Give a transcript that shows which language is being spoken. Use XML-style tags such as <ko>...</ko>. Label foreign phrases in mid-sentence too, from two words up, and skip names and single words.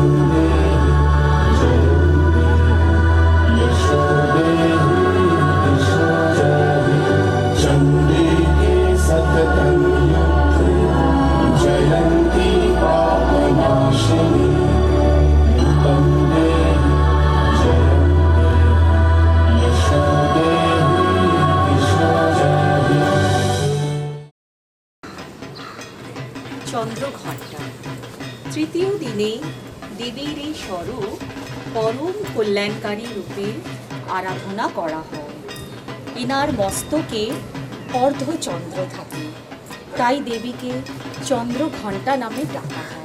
<sa>देहि जयं देहि यशो देहि दिशो जहि चण्डिके सततं युद्धे जयन्ती पापनाशिनी रूपं देहि जयं देहि यशो देहि दिशो जहि</sa> <bn>চন্দ্রঘণ্টা। তৃতীয় দিনে দেবীর এই স্বরূপ পরম কল্যাণকারী রূপে আরাধনা করা হয়। এনার মস্তকে অর্ধচন্দ্র থাকে, তাই দেবীকে চন্দ্রঘণ্টা নামে ডাকা হয়।</bn>